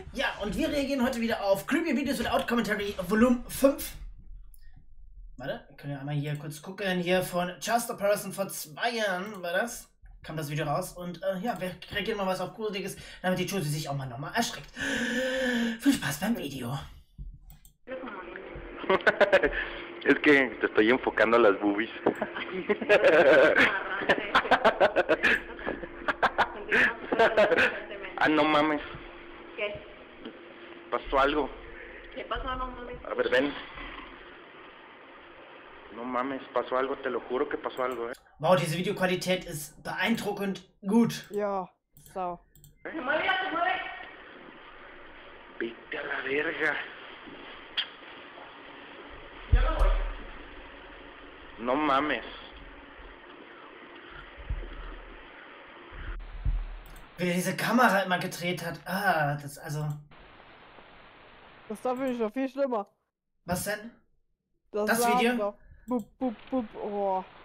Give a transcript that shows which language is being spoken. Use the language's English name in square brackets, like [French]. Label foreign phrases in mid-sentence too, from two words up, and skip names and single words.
[German] Ja, und wir reagieren heute wieder auf Creepy Videos Without Commentary Volume 5. Warte, wir können ja einmal hier kurz gucken. Hier von Just a Person vor 2 Jahren war das. Kam das Video raus und ja, wir reagieren mal was auf Gruseliges, damit die Josie sich auch mal nochmal erschreckt. Viel Spaß beim Video. [Spanish] Es que te estoy enfocando a las boobies. Ah, no mames. ¿Qué? Pasó algo. ¿Qué pasó? No mames. A ver, ven. No mames, pasó algo, te lo juro que pasó algo, [German] Wow, diese Videoqualität ist beeindruckend gut. Ja, so. [Spanish] Se mueve, ya se mueve. Vete a la verga. Yo no voy. No mames. [German] Wie er diese Kamera immer gedreht hat. Ah, das also... Das da finde ich noch viel schlimmer. Was denn? Das Das Video? Doch. Bup, bup, bup. Oh.